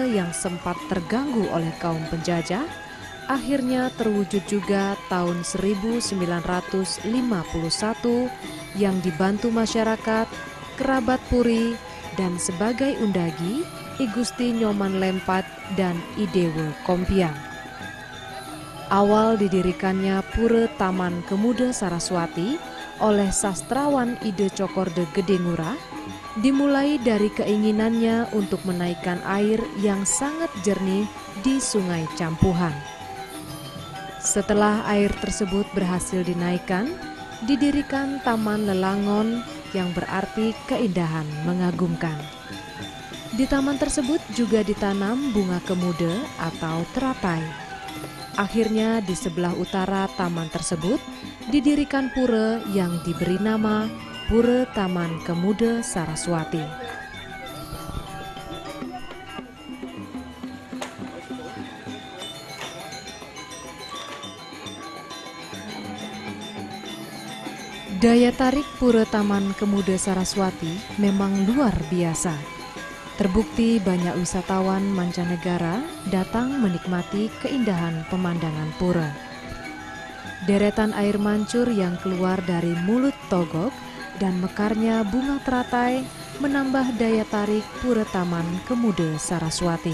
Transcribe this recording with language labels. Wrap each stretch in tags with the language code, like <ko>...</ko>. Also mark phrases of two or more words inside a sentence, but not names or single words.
<id>yang sempat terganggu oleh kaum penjajah akhirnya terwujud juga tahun 1951 yang dibantu masyarakat, kerabat Puri, dan sebagai undagi I Gusti Nyoman Lempat dan I Dewe Kompiang. Awal didirikannya Pura Taman Kemuda Saraswati oleh sastrawan Ide Cokorde Gede Ngurah dimulai dari keinginannya untuk menaikkan air yang sangat jernih di Sungai Campuhan. Setelah air tersebut berhasil dinaikkan, didirikan Taman Lelangon yang berarti keindahan mengagumkan. Di taman tersebut juga ditanam bunga kemuda atau teratai. Akhirnya di sebelah utara taman tersebut didirikan pura yang diberi nama Pura Taman Kemuda Saraswati. Daya tarik Pura Taman Kemuda Saraswati memang luar biasa. Terbukti banyak wisatawan mancanegara datang menikmati keindahan pemandangan pura. Deretan air mancur yang keluar dari mulut togok dan mekarnya bunga teratai menambah daya tarik Pura Taman Kemuda Saraswati.</id>